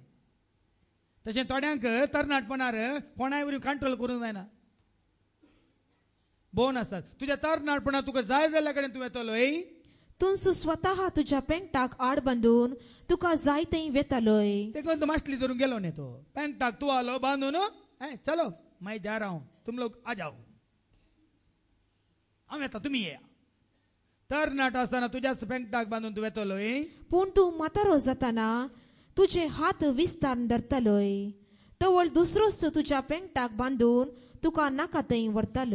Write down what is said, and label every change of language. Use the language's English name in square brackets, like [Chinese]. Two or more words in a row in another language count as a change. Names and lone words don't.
[Konkani] तशें थोड्यांक तरणाटपणार कोणाय वरी कंट्रोल करूंक जायना, बोन आसतात. तुज्या तरणाटपणां तुका जाय जाल्ल्या कडेन तूं येतलोय. तूं स्वता तुज्या पेंगटाक आड बांदून तुका जाय थंय वेतालोय. देखून तूं मासली धरून गेलो न्ही, तो पेंगटाक तूं आलो बांदून, [Hindi] चलो मैं जा रहा हूं, तुम लोग आ जाओ, [Konkani] हांव येता तुमी येया. तरणाट आसतना तुज्याच पेंगटाक बांदून तूं येतलोय. पूण तूं म्हातारो जाताना तुजे हात विस्तारून धरतलोय, तवळ दुसरोच तुज्या पेंगटाक बांदून तुका नाका थंय व्हरतलो.